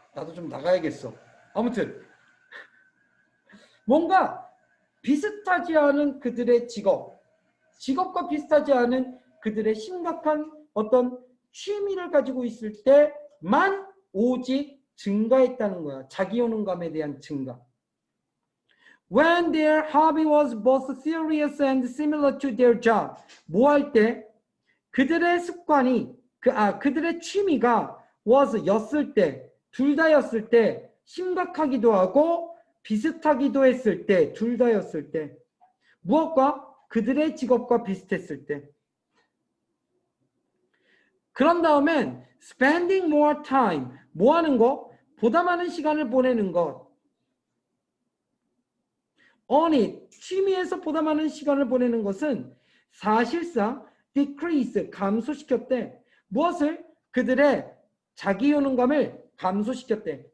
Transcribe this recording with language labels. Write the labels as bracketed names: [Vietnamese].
[Korean] 나도 좀 나가야겠어. 아무튼 뭔가 비슷하지 않은 그들의 직업과 비슷하지 않은 그들의 심각한 어떤 취미를 가지고 있을 때만 오직 증가했다는 거야. 자기 효능감에 대한 증가. [English] When their hobby was both serious and similar to their job. [Korean] 뭐 할 때? 그들의 습관이, 그들의 취미가 was 였을 때, 둘 다였을 때, 심각하기도 하고 비슷하기도 했을 때, 둘 다였을 때. 무엇과? 그들의 직업과 비슷했을 때. 그런 다음엔 [English] spending more time. [Korean] 뭐 하는 거? 보다 많은 시간을 보내는 것. [English] on it. [Korean] 취미에서 보다 많은 시간을 보내는 것은 사실상 decrease. 감소시켰대. 무엇을? 그들의 자기 효능감을 감소시켰대.